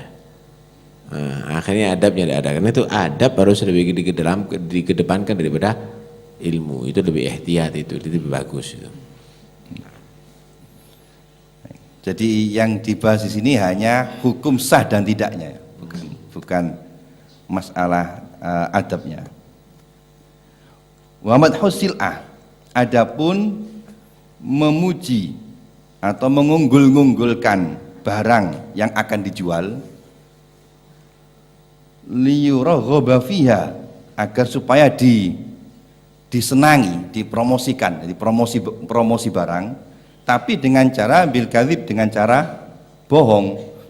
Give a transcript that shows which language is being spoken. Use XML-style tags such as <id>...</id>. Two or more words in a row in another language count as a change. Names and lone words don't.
<id>Nah, akhirnya adabnya tidak ada. Karena itu adab harus lebih dikedepankan daripada ilmu. Itu lebih ihtiyat, itu lebih bagus. Itu. Jadi yang dibahas di sini hanya hukum sah dan tidaknya, bukan masalah adabnya.</id> <ar>ومدح السلعة,</ar> <id>adapun memuji atau mengunggul-unggulkan barang yang akan dijual,</id> <ar>ليرغب فيها,</ar> <id>agar supaya disenangi, dipromosikan, jadi promosi barang, tapi dengan cara</id> <ar>بالكذب,</ar> <id>dengan cara bohong.</id>